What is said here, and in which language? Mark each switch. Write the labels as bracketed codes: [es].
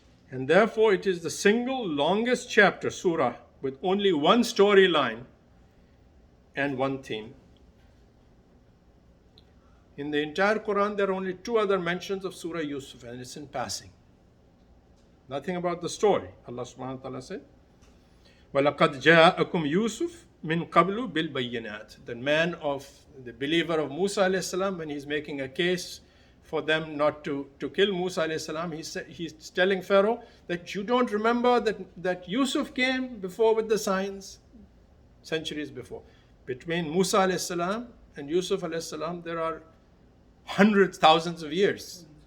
[en] And therefore it is the single longest chapter, surah, with only one storyline and one theme. In the entire Quran, there are only 2 other mentions of Surah Yusuf, and it's in passing. Nothing about the story. [ar] Allah subhanahu wa ta'ala [en] said, [ar] وَلَقَدْ جَاءَكُمْ يُوسُفْ مِنْ قَبْلُ بِالْبَيِّنَاتِ. [en] The man of the believer of Musa alayhi salam, when he's making a case for them not to kill Musa alayhi salam, he's telling Pharaoh that you don't remember that Yusuf came before with the signs, centuries before. Between Musa alayhi salam and Yusuf alayhi salam, there are hundreds, thousands of years.